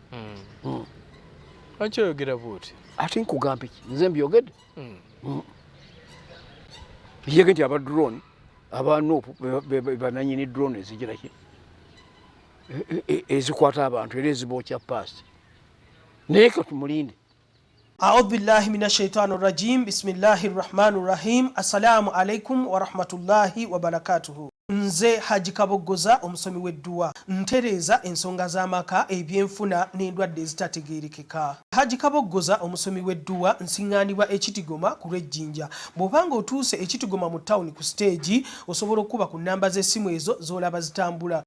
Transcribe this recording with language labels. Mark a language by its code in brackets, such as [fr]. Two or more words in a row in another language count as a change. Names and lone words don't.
[lg] Lwaki oyogera bw'oti? Ate nkugamba ki? Nze mbyogedde. Yege nti abadrone abanuupu bananyini drone ezigira ki ezikwata abantu era ezibookya paasi. Naye ka tumulinde. [ar] أعوذ بالله من الشيطان الرجيم. بسم الله الرحمن الرحيم. السلام عليكم ورحمة الله وبركاته. [lg] Nze Haji.Abdul omusomi w'edduwa ntereeza ensonga z'amaka ebyenfuna n'endwadde ezitategeerekeka. Haji.Abdul omusomi w'edduwa nsiŋŋaanibwa ekitigoma ku lw'ejjinja. Bw'obanga otuuse ekitigoma mu ttawuni ku siteegi osobola okuba ku nnamba z'essimu ezo z'olaba zitambula.